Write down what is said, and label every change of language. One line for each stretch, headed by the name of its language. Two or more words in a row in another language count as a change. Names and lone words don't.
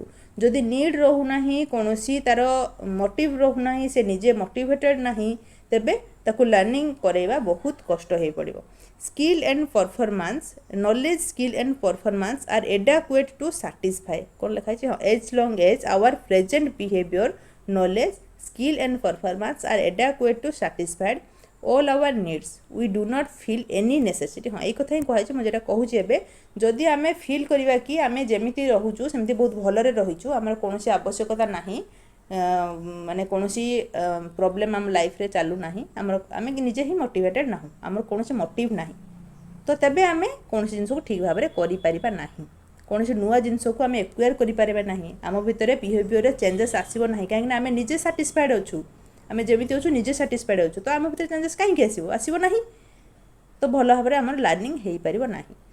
Odia: ଯଦି ନିଡ୍ ରହୁନାହିଁ, କୌଣସି ତାର ମୋଟିଭ୍ ରହୁନାହିଁ, ସେ ନିଜେ ମୋଟିଭେଟେଡ଼ ନାହିଁ, ତେବେ ତାକୁ ଲର୍ଣ୍ଣିଂ କରାଇବା ବହୁତ କଷ୍ଟ ହୋଇପଡ଼ିବ।
English: skill and performance, knowledge, skill and performance are adequate to satisfy.
Odia: କ'ଣ ଲେଖା ହେଇଛି? ହଁ,
English: as long as our present behavior, knowledge, skill and performance are adequate to satisfied all our needs, we do not feel any necessity.
Odia: ହଁ, ଏଇ କଥା ହିଁ କୁହାଯାଇଛି। ମୁଁ ଯେଟା କହୁଛି ଏବେ, ଯଦି ଆମେ ଫିଲ୍ କରିବା କି ଆମେ ଯେମିତି ରହୁଛୁ ସେମିତି ବହୁତ ଭଲରେ ରହିଛୁ, ଆମର କୌଣସି ଆବଶ୍ୟକତା ନାହିଁ, ମାନେ କୌଣସି ପ୍ରୋବ୍ଲେମ୍ ଆମ ଲାଇଫ୍ରେ ଚାଲୁନାହିଁ, ଆମେ ନିଜେ ହିଁ ମୋଟିଭେଟେଡ଼ ନାହୁଁ, ଆମର କୌଣସି ମୋଟିଭ୍ ନାହିଁ, ତ ତେବେ ଆମେ କୌଣସି ଜିନିଷକୁ ଠିକ୍ ଭାବରେ କରିପାରିବା ନାହିଁ, କୌଣସି ନୂଆ ଜିନିଷକୁ ଆମେ ଏକ୍ୱାର କରିପାରିବା ନାହିଁ, ଆମ ଭିତରେ ବିହେଭିଅରରେ ଚେଞ୍ଜେସ୍ ଆସିବ ନାହିଁ, କାହିଁକିନା ଆମେ ନିଜେ ସାଟିସ୍ଫାଏଡ଼ ଅଛୁ, ଆମେ ଯେମିତି ଅଛୁ ନିଜେ ସାଟିସ୍ଫାଏଡ଼ ଅଛୁ, ତ ଆମ ଭିତରେ ଚେଞ୍ଜେସ୍ କାହିଁକି ଆସିବ ନାହିଁ, ତ ଭଲ ଭାବରେ ଆମର ଲର୍ଣ୍ଣିଂ ହେଇପାରିବ ନାହିଁ।